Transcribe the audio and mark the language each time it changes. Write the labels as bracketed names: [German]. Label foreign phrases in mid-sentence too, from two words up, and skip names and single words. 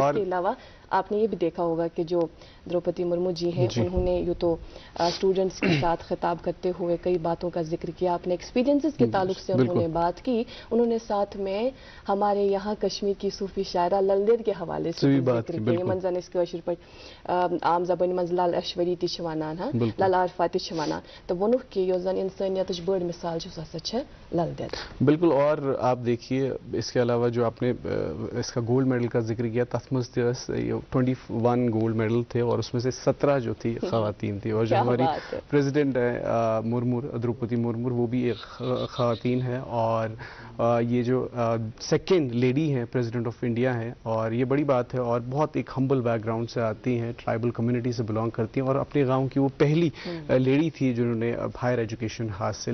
[Hindi] इसके अलावा आपने ये भी देखा होगा कि जो द्रौपदी मुर्मू जी हैं उन्होंने यूँ तो स्टूडेंट्स के साथ खिताब करते हुए कई बातों का जिक्र किया, अपने एक्सपीरियंसेस के ताल्लुक से उन्होंने बात की। उन्होंने साथ में हमारे यहाँ कश्मीर की सूफी शायरा ललदेद के हवाले से जिक्र किया। [Kashmiri] मंजन इसके अशर पर आम जबानी मज लाल अश्वरी ती वनान हाँ लाल आरफा ती वनान तो वनुख कि जन इंसानियत बड़ मिसाल ललदेद। [Hindi] बिल्कुल और आप देखिए इसके अलावा जो आपने इसका [English] gold medal [Hindi] का जिक्र किया [Kashmiri] तथ मज [Hindi] 21 [English] gold medal [Hindi] थे और उसमें से 17 जो थी खवातीन थी और जो हमारी प्रेसिडेंट है मुर्मू द्रौपदी मुर्मू वो भी एक खवातीन है और ये जो [English] second lady [Hindi] हैं [English] president of India [Hindi] हैं और ये बड़ी बात है और बहुत एक [English] humble background [Hindi] से आती हैं, [English] tribal community [Hindi] से बिलोंग करती हैं और अपने गांव की वो पहली लेडी थी जिन्होंने [English] higher education [Hindi] हासिल की।